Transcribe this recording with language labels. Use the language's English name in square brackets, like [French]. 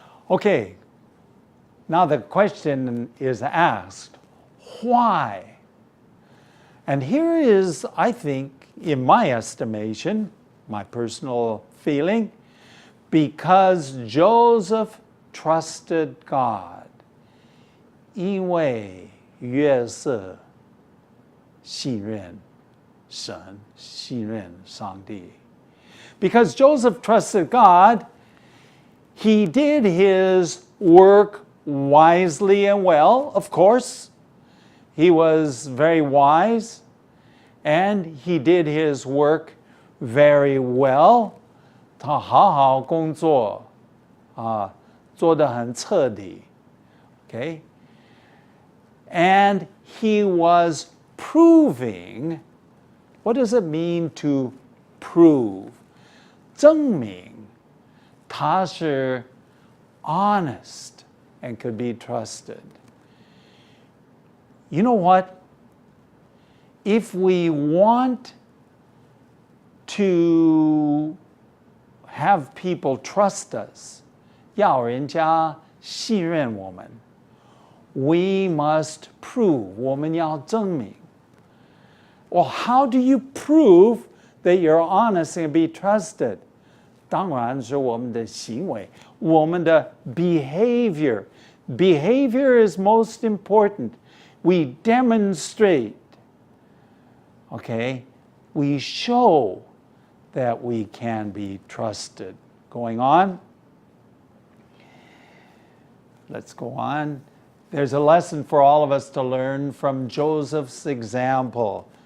[English] Okay, now the question is asked, why? And here is, I think, in my estimation, my personal feeling, because Joseph trusted God. [Chinese] 因为约瑟信任神，信任上帝. [English] Because Joseph trusted God, He did his work wisely and well, of course. He was very wise, and he did his work very well. [Chinese] 他好好工作，做得很彻底。 [English] Okay? And he was proving. What does it mean to prove? [Chinese] 证明他是 [English] honest and could be trusted. You know what? If we want to have people trust us, [Chinese] 要人家信任我们 [English] we must prove, [Chinese] 我们要证明 [English] Well, how do you prove that you're honest and be trusted? [Chinese] 当然是我们的行为，我们的 behavior. [English] Behavior is most important. We demonstrate, okay? We show that we can be trusted. Going on. Let's go on. There's a lesson for all of us to learn from Joseph's example.